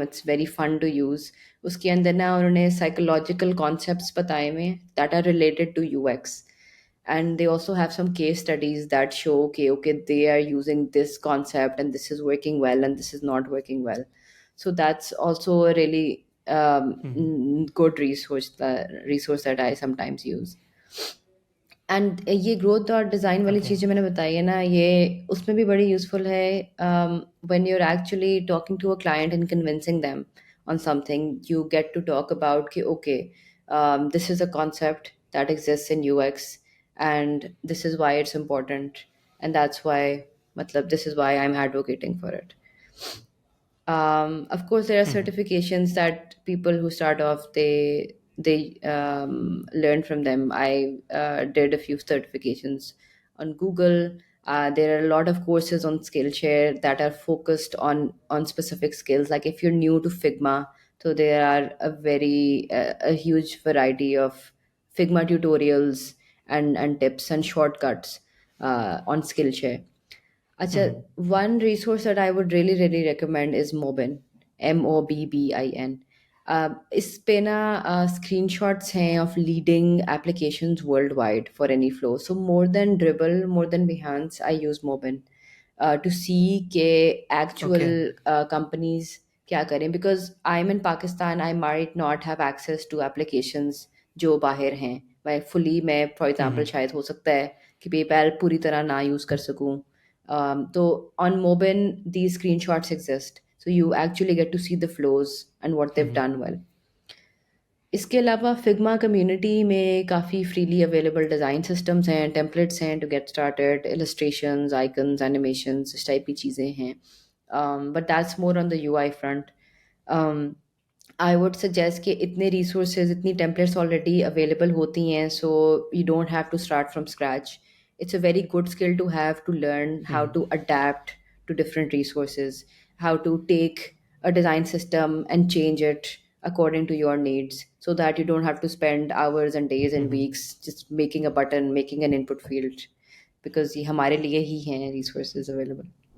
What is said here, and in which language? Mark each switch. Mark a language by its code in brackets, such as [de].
[en] It's very fun to use. [hi] उसके अंदर ना उन्होंने psychological concepts बताए हुए हैं [en] that are related to UX, and they also have some case studies that show okay they are using this concept and this is working well and this is not working well. So that's also a really Mm-hmm. good resource that I sometimes use. [hi] And ये growth और design वाली Okay. चीज़ जो मैंने बताई है ना, ये उसमें भी बड़ी यूज़फुल है। [en] When you are actually talking to a client and convincing them on something, you get to talk about कि okay, this is a concept that exist in UX and this is why it's important and that's why, मतलब this is why I am advocating for it. Of course, there are Mm-hmm. certifications that people who start off, they learn from them. I did a few certifications on Google. There are a lot of courses on Skillshare that are focused on specific skills. Like if you're new to Figma, so there are a huge variety of Figma tutorials and tips and shortcuts on Skillshare. [hi] Acha, Mm-hmm. [en] one resource that I would really, really recommend is Mobin, Mobbin. [hi] इस पे ना screenshots हैं [en] of leading applications worldwide for any flow. So more than Dribble, more than Behance, I use Mobin to see के Okay. actual companies [hi] क्या करें, [en] because I'm in Pakistan, I might not have access to applications [hi] जो बाहर हैं. मैं fully, मैं for example Mm-hmm. शायद हो सकता है कि PayPal पूरी तरह ना यूज़ कर सकूं. [en] So on Mobin, these screenshots exist. So you actually get to see the flows and what they've Mm-hmm. done well. [hi] इसके अलावा फिग्मा कम्युनिटी में काफ़ी फ्रीली अवेलेबल डिज़ाइन सिस्टम्स हैं, टेम्पलेट्स हैं [en] to get started, [hi] illustrations, icons, animations, इस type की चीज़ें हैं. [en] But that's more on the UI front. I would suggest [hi] कि इतने रिसोर्सेज, इतनी टेम्पलेट्स ऑलरेडी अवेलेबल होती हैं, [en] So you don't have to start from scratch. It's a very good skill to have, to learn how Mm-hmm. to adapt to different resources, how to take a design system and change it according to your needs, so that you don't have to spend hours and days and Mm-hmm. weeks just making a button, making an input field, because [hi] ये हमारे लिए ही हैं [en] resources available.